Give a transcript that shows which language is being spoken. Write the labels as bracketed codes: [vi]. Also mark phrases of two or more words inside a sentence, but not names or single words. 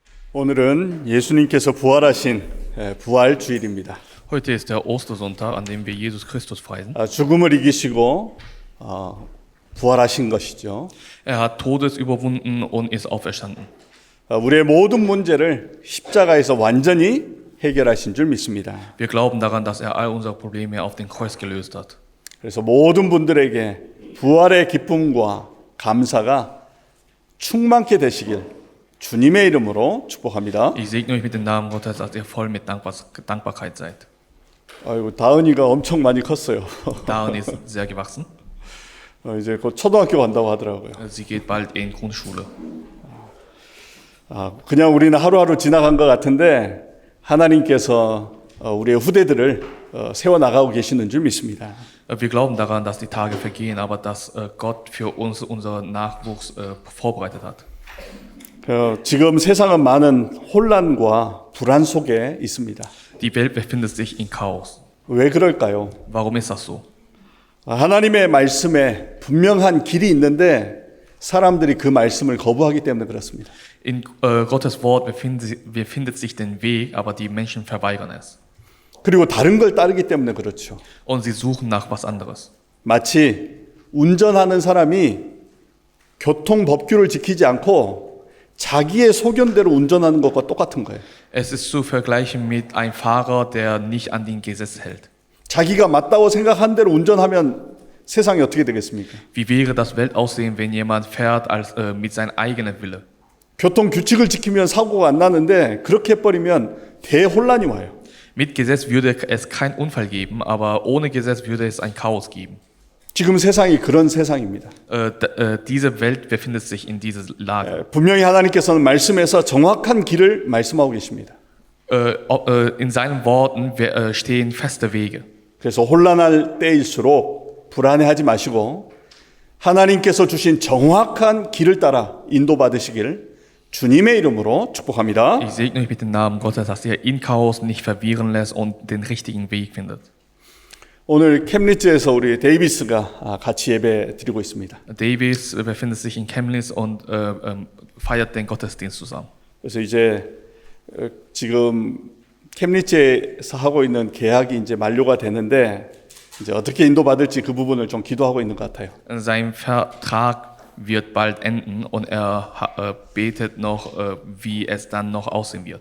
[ko] 오늘은 예수님께서 부활하신 부활 주일입니다. [de] Heute ist der Ostersonntag, an dem wir Jesus Christus preisen. [ko] 죽음을 이기시고 부활하신 것이죠. [de] Er hat Todes überwunden und ist auferstanden. [ko] 우리의 모든 문제를 십자가에서 완전히 해결하신 줄 믿습니다. [de] Wir glauben daran, dass er all unsere Probleme auf dem Kreuz gelöst hat. [ko] 그래서 모든 분들에게 부활의 기쁨과 감사가 충만케 되시길 주님의 이름으로 축복합니다. [de] Ich segne euch mit dem Namen Gottes, dass ihr voll mit Dankbarkeit seid. [ko] 아이고, 다은이가 엄청 많이 컸어요. [de] Darin ist sehr gewachsen. [ko] 이제 곧 초등학교 간다고 하더라고요. [de] Sie geht bald in Grundschule. [ko] 그냥 우리는 하루하루 지나간 것 같은데 하나님께서 우리의 후대들을 세워나가고 계시는 줄 믿습니다. [de] Wir glauben daran, dass die Tage vergehen, aber dass Gott für uns unseren Nachwuchs vorbereitet hat. [ko] 지금 세상은 많은 혼란과 불안 속에 있습니다. [de] Die Welt befindet sich in Chaos. [ko] 왜 그럴까요? [de] Warum ist das so? [ko] 하나님의 말씀에 분명한 길이 있는데 사람들이 그 말씀을 거부하기 때문에 그렇습니다. [de] In Gottes Wort befindet sich den Weg, aber die Menschen verweigern es. [ko] 그리고 다른 걸 따르기 때문에 그렇죠. [de] Und sie suchen nach was anderes. [ko] 마치 운전하는 사람이 교통 법규를 지키지 않고 자기의 소견대로 운전하는 것과 똑같은 거예요. [de] Es ist zu vergleichen mit einem Fahrer, der nicht an den Gesetz hält. [ko] 자기가 맞다고 생각한 대로 운전하면 세상이 어떻게 되겠습니까? [de] Wie wäre das Weltaussehen, wenn jemand fährt mit seinem eigenen Wille? [ko] 교통 규칙을 지키면 사고가 안 나는데 그렇게 해버리면 대혼란이 와요. [de] Mit Gesetz würde es keinen Unfall geben, aber ohne Gesetz würde es ein Chaos geben. [ko] 지금 세상이 그런 세상입니다. [de] Diese Welt befindet sich in dieser Lage. [ko] 분명히 하나님께서는 말씀에서 정확한 길을 말씀하고 계십니다. [de] In seinen Worten stehen feste Wege. [ko] 그래서 혼란할 때일수록 불안해하지 마시고 하나님께서 주신 정확한 길을 따라 인도받으시기를 주님의 이름으로 축복합니다. [de] Ich segne euch mit dem Namen Gottes, dass ihr in Chaos nicht verwirren lässt und den richtigen Weg findet. [ko] 오늘 캠리츠에서 우리 데이비스가 같이 예배 드리고 있습니다. [de] Davis befindet sich in Chemnitz und feiert den Gottesdienst zusammen. [ko] 그래서 이제 지금 캠리츠에서 하고 있는 계약이 이제 만료가 되는데 이제 어떻게 인도받을지 그 부분을 좀 기도하고 있는 것 같아요. [de] Sein Vertrag wird bald enden und er betet noch, wie es dann noch aussehen wird.